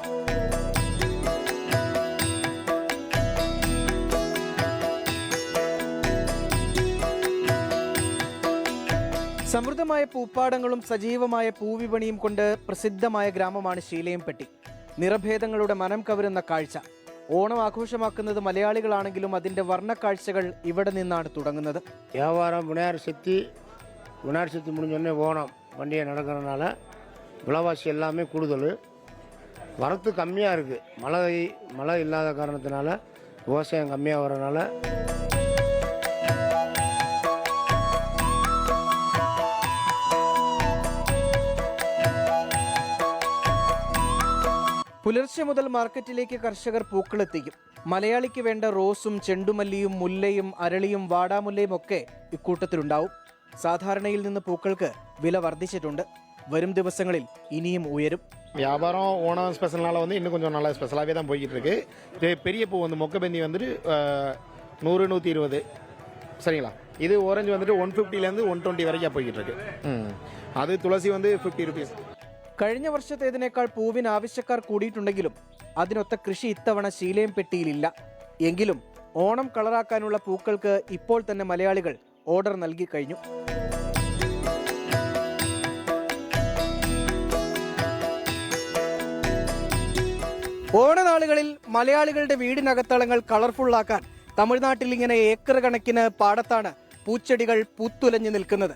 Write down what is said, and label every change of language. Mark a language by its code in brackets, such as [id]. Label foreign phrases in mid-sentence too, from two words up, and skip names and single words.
[ml] സമൃദ്ധമായ പൂപ്പാടങ്ങളും സജീവമായ പൂവിപണിയും കൊണ്ട് പ്രസിദ്ധമായ ഗ്രാമമാണ് ശീലയംപെട്ടി. നിറഭേദങ്ങളുടെ മനം കവരുന്ന കാഴ്ച. ഓണം ആഘോഷമാക്കുന്നത് മലയാളികളാണെങ്കിലും അതിന്റെ വർണ്ണക്കാഴ്ചകൾ ഇവിടെ നിന്നാണ് തുടങ്ങുന്നത്. [ta] வியாபாரம் விநாயகர் சதுர்த்தி முடிஞ்சோடனே ஓணம் பண்டிகை நடக்கிறதுனால விலைவாசி எல்லாமே கூடுதல். வரத்து கம்மியாக இருக்குது. மழை இல்லாத காரணத்தினால விவசாயம் கம்மியாக வரனால [ml] പുലർച്ചെ മുതൽ മാർക്കറ്റിലേക്ക് കർഷകർ പൂക്കളെത്തിക്കും. മലയാളിക്ക് വേണ്ട റോസും ചെണ്ടുമല്ലിയും മുല്ലയും അരളിയും വാടാമുല്ലയും ഒക്കെ ഇക്കൂട്ടത്തിലുണ്ടാവും. സാധാരണയിൽ നിന്ന് പൂക്കൾക്ക് വില വർദ്ധിച്ചിട്ടുണ്ട്. വരും ദിവസങ്ങളിൽ ഇനിയും ഉയരും. [ta] வியாபாரம் ஓணம் ஸ்பெஷல்னால இன்னும் கொஞ்சம் நல்லா ஸ்பெஷலாகவே தான் போய்கிட்டு இருக்கு. பெரிய பூ மொக்கபந்தி 100-120 சரிங்களா. இது ஓரஞ்சு 150லேருந்து 120 வரைக்கும் போய்கிட்டு இருக்கு. அது துளசி 50 ருபீஸ். [ml] കഴിഞ്ഞ വർഷത്തേതിനേക്കാൾ പൂവിന് ആവശ്യക്കാർ കൂടിയിട്ടുണ്ടെങ്കിലും അതിനൊത്ത കൃഷി ഇത്തവണ ശീലയംപെട്ടിയിലില്ല. എങ്കിലും ഓണം കളറാക്കാനുള്ള പൂക്കൾക്ക് ഇപ്പോൾ തന്നെ മലയാളികൾ ഓർഡർ നൽകി കഴിഞ്ഞു. ഓണനാളുകളിൽ മലയാളികളുടെ വീടിനകത്തളങ്ങൾ കളർഫുള്ളാക്കാൻ തമിഴ്നാട്ടിൽ ഇങ്ങനെ ഏക്കർ കണക്കിന് പാടത്താണ് പൂച്ചെടികൾ പൂത്തുലഞ്ഞു നിൽക്കുന്നത്.